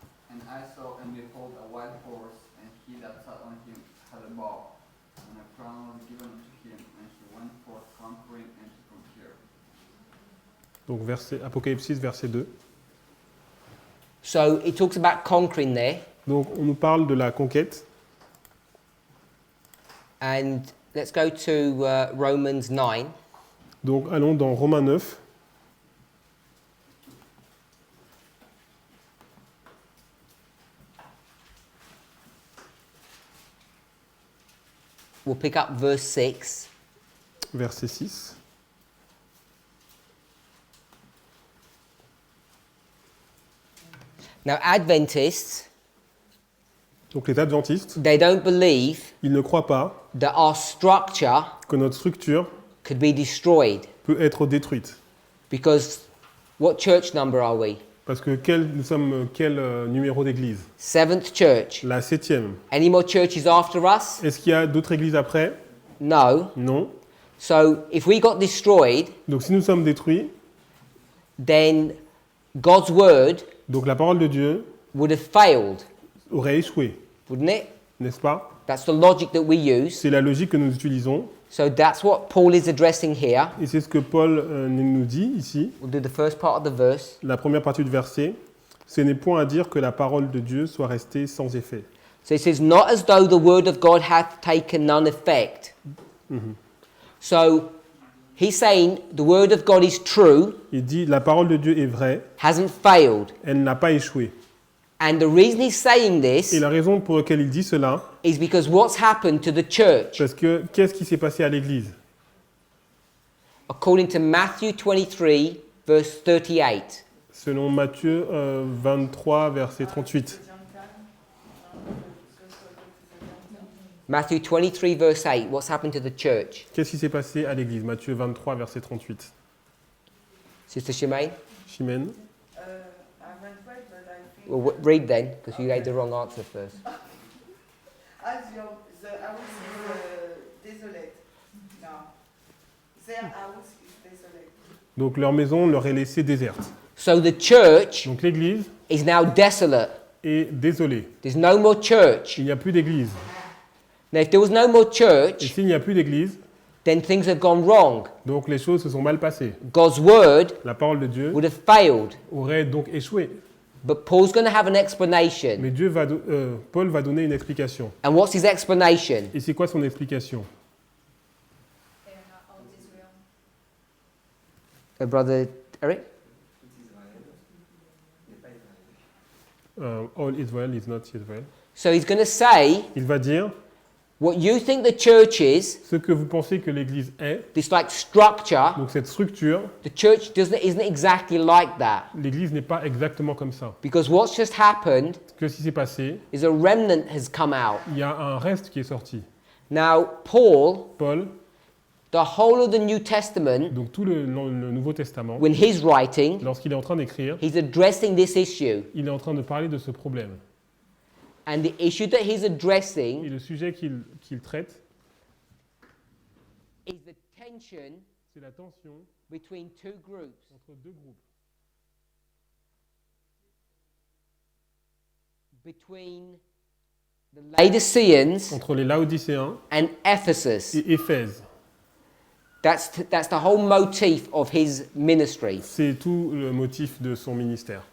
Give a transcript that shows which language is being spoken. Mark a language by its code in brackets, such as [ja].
[en] And I saw and behold a white horse, and he that sat on him had a bow, and a crown was given unto him, and he went forth conquering and to conquer. [fr] Donc Apocalypse 6, verset 2. [en] so it talks about conquering there, [fr] Donc on nous parle de la conquête. [en] and let's go to Romans 9. [fr] Donc allons dans Romains 9. [en] We'll pick up verse 6. [fr] Verset 6. [en] Now, Adventists, [fr] Donc les adventistes, [en] they don't believe [fr] ils ne croient pas [en] that our structure [fr] que notre structure [en] could be destroyed, [fr] peut être détruite. [en] because what church number are we? [fr] Parce que nous sommes quel numéro d'église? [en] Seventh church. [fr] La 7e. [en] Any more churches after us? [fr] Est-ce qu'il y a d'autres églises après? [en] No. [fr] Non. [en] So if we got destroyed, [fr] Donc si nous sommes détruits, [en] then God's word [fr] donc la parole de Dieu [en] would have failed, [fr] aurait échoué, [en] wouldn't it? [fr] n'est-ce pas? [en] That's the logic that we use. [fr] C'est la logique que nous utilisons [en] So that's what Paul is addressing here. [fr] et c'est ce que Paul nous dit ici. [en] We'll do the first part of the verse. [fr] La première partie du verset, ce n'est point à dire que la parole de Dieu soit restée sans effet. [en] So it says, not as though the word of God hath taken none effect. So he's saying the word of God is true, [fr] Il dit la parole de Dieu est vraie, [en] hasn't failed. [fr] elle n'a pas échoué. [en] And the reason he's saying this [fr] Et la raison pour laquelle il dit cela, [en] is because what's happened to the church, [fr] parce que qu'est-ce qui s'est passé à l'église? [en] according to Matthew 23, verse 38. [fr] Selon Matthieu 23, verset 38. [en] Matthew 23, verse 8. What's happened to the church? [fr] Qu'est-ce qui s'est passé à l'église? Matthieu 23, verset 38. [en] Sister Shemaine? [fr] Chimène. [en] I haven't read, but I think Well, read then, because you gave the wrong answer first. as the house is desolate now. Their house is desolate. [fr] Donc leur maison leur est laissée déserte. [en] So the church [fr] Donc l'église [en] is now desolate. [fr] est désolée. [en] There's no more church. [fr] Il n'y a plus d'église. [en] Now, if there was no more [fr] Et [en] church, [fr] s'il n'y a plus d'église, [en] then things have gone wrong. [fr] donc les choses se sont mal passées. [en] God's word [fr] La parole de Dieu [en] would have failed. [fr] aurait donc échoué. [en] But Paul's going to have an explanation. [fr] Mais Paul va donner une explication. [en] And what's his explanation? [fr] Et c'est quoi son explication? [en] They are not all Israel. Brother Eric? All Israel is not Israel. So he's going to say, [fr] Il va dire [en] what you think the church is, [fr] ce que vous pensez que l'église est. [en] this like structure, [fr] Donc cette structure, [en] the church isn't exactly like that. [fr] l'église n'est pas exactement comme ça. [en] Because what's just happened [fr] Ce qui s'est passé, [en] is a remnant has come out. [fr] il y a un reste qui est sorti. [en] Now, Paul, [fr] Paul, [en] the whole of the New Testament, [fr] donc tout le Nouveau Testament, [en] when he's writing, [fr] lorsqu'il est en train d'écrire, [en] he's addressing this issue. [fr] il est en train de parler de ce problème. [en] And the issue that he's [fr] Et [en] addressing [fr] le sujet qu'il traite, [en] is the tension [fr] c'est la tension [en] between two groups. [fr] entre deux groupes. [en] Between the Laodiceans [fr] Entre les Laodicéens [en] and Ephesus. [fr] et Éphèse. [en] That's the whole motif of his ministry. [fr] C'est tout le motif de son ministère.